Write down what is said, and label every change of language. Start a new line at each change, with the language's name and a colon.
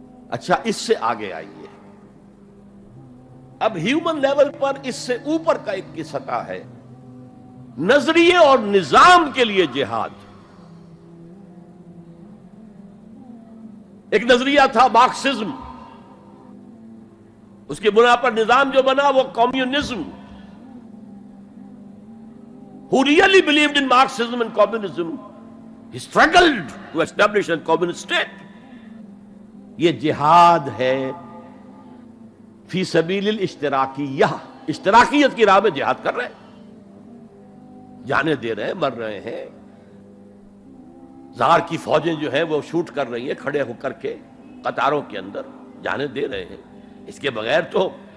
Urdu: اچھا اس سے آگے آئیے، اب ہیومن لیول پر اس سے اوپر کا ایک کی سطح ہے، نظریے اور نظام کے لیے جہاد. ایک نظریہ تھا مارکسزم، اس کی بنا پر نظام جو بنا وہ communism.
English: Who really believed in Marxism and communism, he struggled to establish a communist state.
Urdu: یہ جہاد ہے فی سبیل الاشتراکیہ، اشتراکیت کی راہ میں جہاد کر رہے ہیں، جانے دے رہے ہیں، مر رہے ہیں. زار کی فوجیں جو ہیں وہ شوٹ کر رہی ہیں کھڑے ہو کر کے قطاروں کے اندر، جانے دے رہے ہیں. اس کے بغیر تو